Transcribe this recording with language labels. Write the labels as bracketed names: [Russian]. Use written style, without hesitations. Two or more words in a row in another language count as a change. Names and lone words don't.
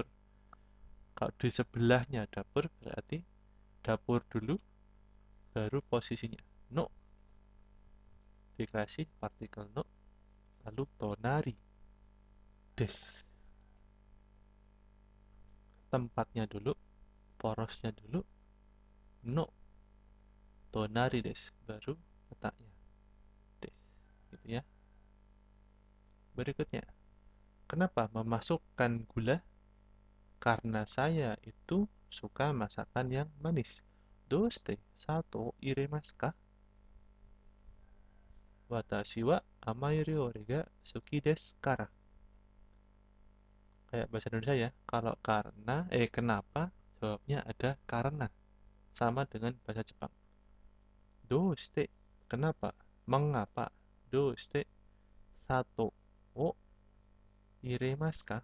[Indonesian] Kalau di sebelahnya dapur berarti dapur dulu, baru posisinya no, dikasih partikel no, lalu [Japanese] 隣です, [Indonesian] tempatnya dulu, porosnya dulu, no, [Japanese] 隣です, [Indonesian] baru letaknya des, gitu ya. Berikutnya, kenapa memasukkan gula? Karena saya itu suka masakan yang manis. [Japanese] どうして砂糖入れますか? 私は甘い料理が好きですから. [Indonesian] Kayak bahasa Indonesia ya. Kalau karena, kenapa? Jawabnya ada karena. Sama dengan bahasa Jepang. Doste, kenapa? Mengapa? [Japanese] どうして砂糖を入れますか?